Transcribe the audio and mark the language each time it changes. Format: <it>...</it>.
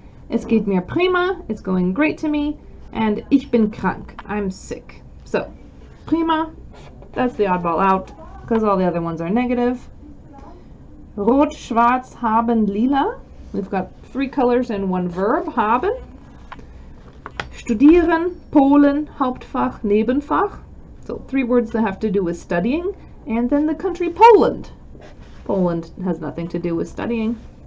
<de>Es geht mir prima,</de> <en>it's going great to me. And</en> <de>ich bin krank,</de> <en>I'm sick. So, prima, that's the oddball out, because all the other ones are negative.</en> <de>Rot, schwarz, haben, lila.</de> <en>We've got 3 colors and 1 verb, haben.</en> <de>Studieren, Polen, Hauptfach, Nebenfach.</de> <en>So 3 words that have to do with studying. And then the country Poland. Poland has nothing to do with studying.</en>